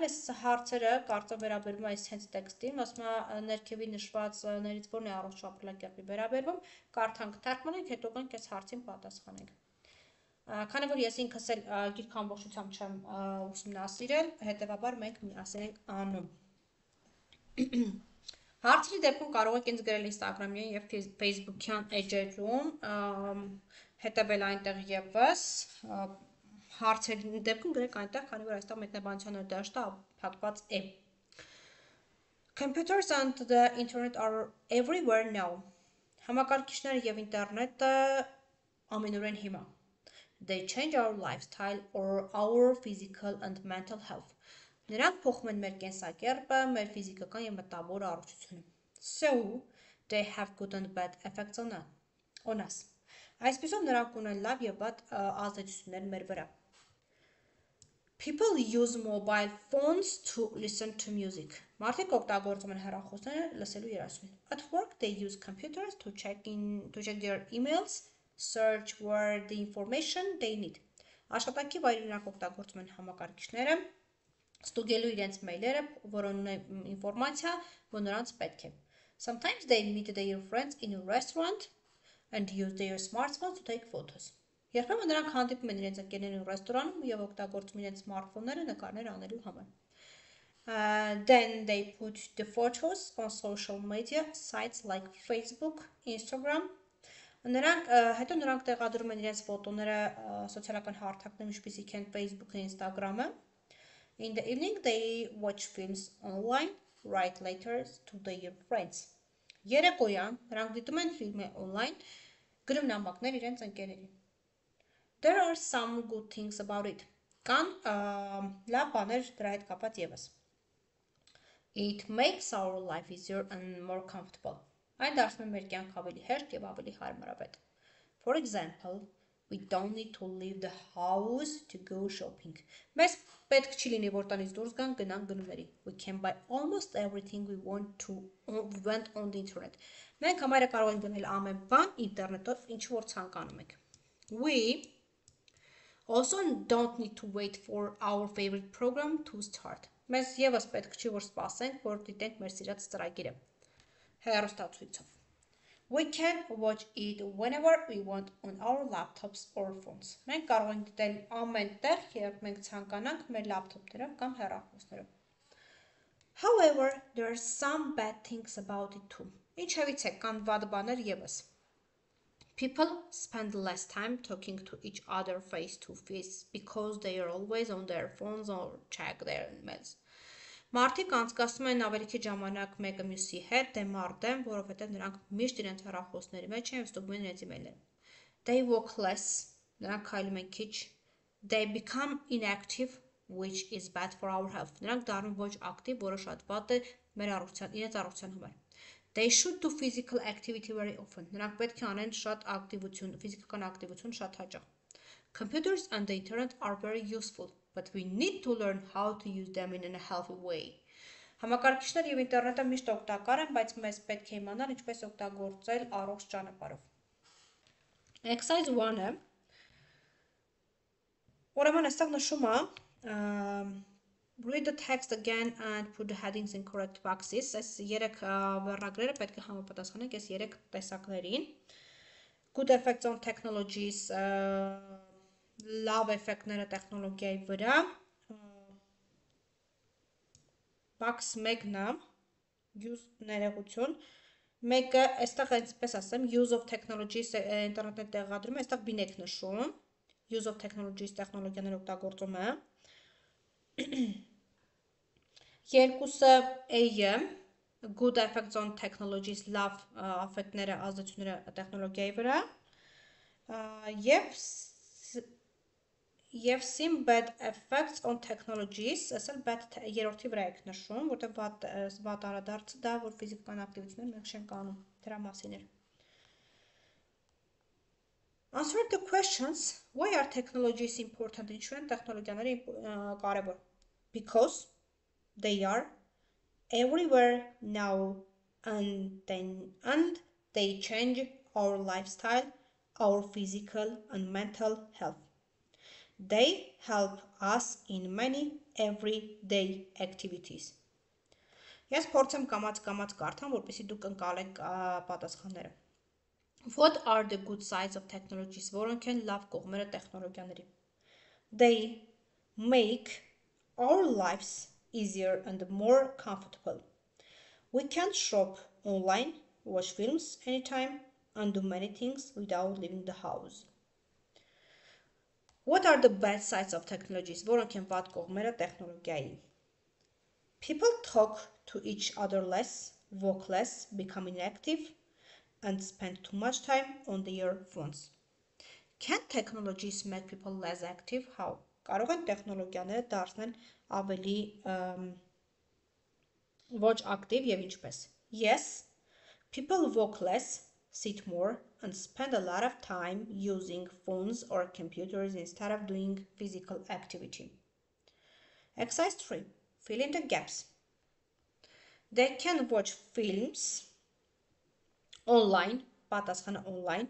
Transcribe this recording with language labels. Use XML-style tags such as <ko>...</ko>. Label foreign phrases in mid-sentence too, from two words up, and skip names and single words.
<hy>Այս հարցերը կարծեմ վերաբերում այս հենց տեքստին, ասում է ներքևի նշվածներից որն է առողջ ապրելակերպի վերաբերվում, կարդանք թարգմանենք, հետո գանք այս հարցին պատասխանենք։ Քանի որ ես ինքս էլ գիրքը ամբողջությամբ չեմ ուսումնասիրել, հետևաբար մենք միասին ենք անում։ Հարցերի դեպքում կարող եք ինձ գրել Instagram-յան եւ Facebook-յան էջերում, հետևել այնտեղ եւս հարցերի դեպքում գրեք այնտեղ, քանի որ այստեղ մեկնաբանության դաշտը փակված է։</hy> <en>Computers and the internet are everywhere now.</en> <hy>Համակարգիչները եւ ինտերնետը ամենուրեն հիմա։</hy> <en>They change our lifestyle or our physical and mental health.</en> <hy>Նրանք փոխում են մեր կենսակերպը, մեր ֆիզիկական եւ մտավոր առողջությունը.</hy> <en>So, they have good and bad effects on us.</en> <hy>Այսպիսով նրանք ունեն լավ եւ վատ ազդեցություններ մեր վրա.</hy> <en>People use mobile phones to listen to music.</en> <hy>Մարդիկ օգտագործում են հեռախոսները լսելու երազումին.</hy> <en>At work they use computers to check their emails, search for the information they need.</en> <hy>Աշխատանքի վայրում նրանք օգտագործում են համակարգիչները, ստուգելու իրենց մեյլերը, որոնց ունեն ինֆորմացիա, որ նրանց պետք է.</hy> <en>Sometimes they meet their friends in a restaurant and use their smartphones to take photos.</en> <hy>Երբեմն նրանք հանդիպում են իրենց ընկերներին ռեստորանում եւ օգտագործում իրենց սմարթֆոնները նկարներ անելու համար.</hy> <en>Then they put the photos on social media sites like Facebook, Instagram.</en> <hy>Հետո նրանք տեղադրում են իրենց ֆոտոները սոցիալական հարթակներում, ինչպիսիք են Facebook-ը, Instagram-ը.</hy> <en>In the evening they watch films online, write letters to their friends.</en> <hy>Երեկոյան նրանք դիտում են ֆիլմեր online, գրում նամակներ իրենց ընկերներին.</hy> <en>There are some good things about it.</en> <hy>Կան լավ բաներ դրա հետ կապված եւս.</hy> <en>It makes our life easier and more comfortable.</en> <hy>Այն դարձնում է մեր կյանքը ավելի հեշտ եւ ավելի հարմարավետ.</hy> <en>For example, we don't need to leave the house to go shopping.</en> <hy>Մեզ պետք չի լինի որ տանից դուրս գանք գնանք գնումների.</hy> <en>We can buy almost everything we want on the internet.</en> <hy>Մենք համարը կարող ենք գնել ամեն բան ինտերնետով, ինչ որ ցանկանում ենք.</hy> <en>We also don't need to wait for our favorite program to start.</en> <hy>Մեզ եւս պետք չի որ սպասենք, որ դիտենք մեր սիրած ծրագիրը. Հեռուստացույցով.</hy> <en>We can watch it whenever we want on our laptops or phones.</en> <hy>Մենք կարող ենք դիտել ամեն տեղ, երբ մենք ցանկանանք մեր լապտոպներով կամ հեռախոսներով.</hy> <en>However, there are some bad things about it too.</en> <hy>Ինչևից է կան վատ բաներ եւս.</hy> <en>People spend less time talking to each other face to face because they are always on their phones or check their emails.</en> <hy>Մարդիկ անցկացնում են ավելի քիչ ժամանակ մեկը մյուսի հետ դեմ առ դեմ, որովհետև նրանք միշտ իրենց հեռախոսների մեջ են ստուգում իրենց email-ները.</hy> <en>They walk less,</en> <hy>նրանք քայլում են քիչ.</hy> <en>They become inactive, which is bad for our health.</en> <hy>Նրանք դառնում ոչ ակտիվ, որը շատ վատ է մեր իրենց առողջության համար.</hy> <en>They should do physical activity very often.</en> <hy>Նրանք պետք է անեն շատ ակտիվություն, ֆիզիկական ակտիվություն շատ հաճախ.</hy> <en>Computers and the internet are very useful, but we need to learn how to use them in a healthy way.</en> <hy>Համակարգիչները եւ ինտերնետը միշտ օգտակար են, բայց մեզ պետք է իմանալ ինչպես օգտագործել առողջ ճանապարհով.</hy> <en>Exercise 1-ը</en> <hy>ուրեմն այստեղ նշում է</hy> <en>Read the text again and put the headings in correct boxes.</en> <hy>Այս երեք վերնագրերը պետք է համապատասխանենք այս երեք տեսակներին.</hy> <en>Good effects on technologies,</en> <hy>լավ էֆեկտները տեխնոլոգիայի վրա. Box 1-ն է use ներողություն. Մեկը այստեղ այսպես ասեմ</hy> <en>use of technologies</en> <hy>ինտերնետը տեղադրում է, այստեղ B-ն եք նշում.</hy> <en>Use of technologies</en> <hy>տեխնոլոգիաներ օգտագործումը. Երկուսը A-ը</hy> <en>good effects on technologies</en> <hy>լավ աֆեկտները ազդեցությունները տեխնոլոգիայի վրա եւ C-ն</hy> <en>bad effects on technologies</en> <hy>ասել bad երրորդի վրա եք նշում որտեղ վատ անդրադարձը դա որ ֆիզիկական ակտիվություններ մենք չենք անում դրա մասին է</hy> <en>Answer the questions why are technologies important</en> <hy>ինչու են տեխնոլոգիաները կարևոր</hy> <en>Because they are everywhere now and they change our lifestyle, our physical and mental health. They help us in many everyday activities.</en> <hy>Ես փորձեմ կամած կարդամ, որպեսզի դուք ընկալեք պատասխանները.</hy> <en>What are the good sides of technologies?</en> <hy>Որոնք են լավ կողմերը տեխնոլոգիաների?</hy> <en>They make our lives easier and more comfortable. We can shop online, watch films anytime, and do many things without leaving the house. What are the bad sides of technologies?</en> <hy>Որոնք են վատ կողմերը տեխնոլոգիայի?</hy> <en>People talk to each other less, walk less, become inactive, and spend too much time on their phones. Can technologies make people less active? How?</en> <hy>Կարող են տեխնոլոգիաները դարձնել ավելի ոչ ակտիվ եւ ինչպես</hy> <en>Yes, people walk less, sit more and spend a lot of time using phones or computers instead of doing physical activity. Exercise 3. Fill in the gaps. They can watch films online, պատասխանը online.</en>